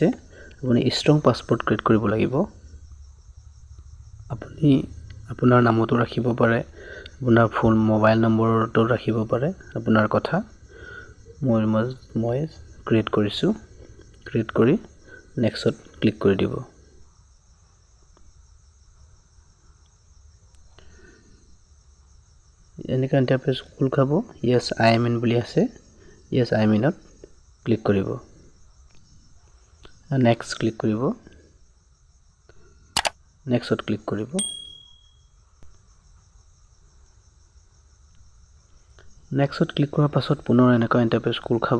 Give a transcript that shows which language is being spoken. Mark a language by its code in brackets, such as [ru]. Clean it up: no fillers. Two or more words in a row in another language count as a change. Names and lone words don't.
[as] আপুনি [en] strong passport [as] ক্ৰিয়েট কৰিব লাগিব। আপুনি আপোনাৰ নামতো ৰাখিব পাৰে, আপোনাৰ [en] full mobile number [as] ৰাখিব পাৰে, আপোনাৰ কথা। মই ক্ৰিয়েট কৰিছো। ক্ৰিয়েট কৰি নেক্সটত ক্লিক কৰি দিব। এনেকা ইন্টাৰফেস খোল খাব। [en] yes I am in [as] বুলি আছে। [en] yes I am in [as] ত ক্লিক কৰিব। নেক্সট ক্লিক কৰিব। নেক্সটত ক্লিক কৰিব। নেক্সটত ক্লিক কৰাৰ পাছত পুনৰ এনেকা ইন্টাৰফেস খোল খাব।